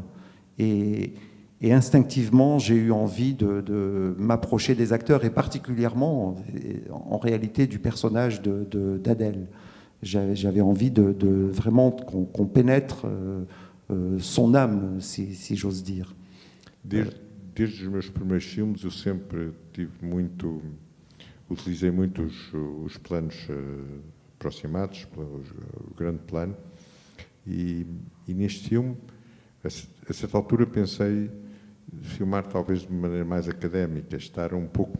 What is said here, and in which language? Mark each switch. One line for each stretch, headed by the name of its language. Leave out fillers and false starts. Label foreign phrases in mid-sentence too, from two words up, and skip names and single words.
French: Et instinctivement, j'ai eu envie de m'approcher des acteurs, et particulièrement, en réalité, du personnage d'Adèle. J'avais envie de vraiment qu'on pénètre son âme, si j'ose dire.
Portuguese: Desde os meus primeiros filmes, eu sempre utilizei muito os planos aproximados, o grande plano, e neste filme, a certa altura, pensei filmar talvez de maneira mais académica, estar um pouco